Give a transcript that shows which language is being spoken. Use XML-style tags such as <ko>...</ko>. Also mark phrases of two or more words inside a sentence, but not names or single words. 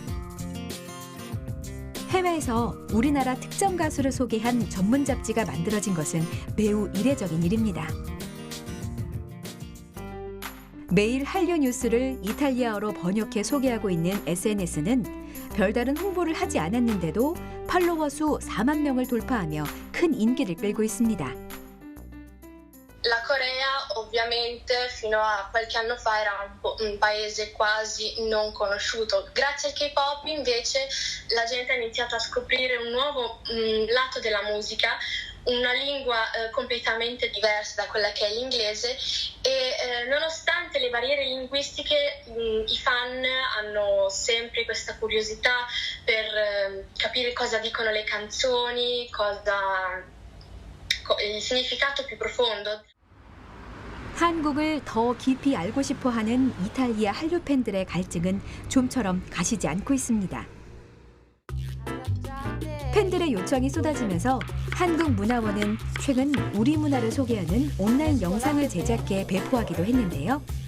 <ko>해외에서 우리나라 특정 가수를 소개한 전문 잡지가 만들어진 것은 매우 이례적인 일입니다. 매일 한류 뉴스를 이탈리아어로 번역해 소개하고 있는 SNS는 별다른 홍보를 하지 않았는데도 팔로워 수 4만 명을 돌파하며 큰 인기를 끌고 있습니다.</ko> <it>La Corea ovviamente fino a qualche anno fa era un paese quasi non conosciuto. Grazie al K-pop invece la gente ha iniziato a scoprire un nuovo lato della musica, una lingua completamente diversa da quella che è l'inglese e nonostante le barriere linguistiche i fan hanno sempre questa curiosità per capire cosa dicono le canzoni, il significato più profondo.</it> <ko>한국을 더 깊이 알고 싶어 하는 이탈리아 한류 팬들의 갈증은 좀처럼 가시지 않고 있습니다. 팬들의 요청이 쏟아지면서 한국문화원은 최근 우리 문화를 소개하는 온라인 영상을 제작해 배포하기도 했는데요.</ko>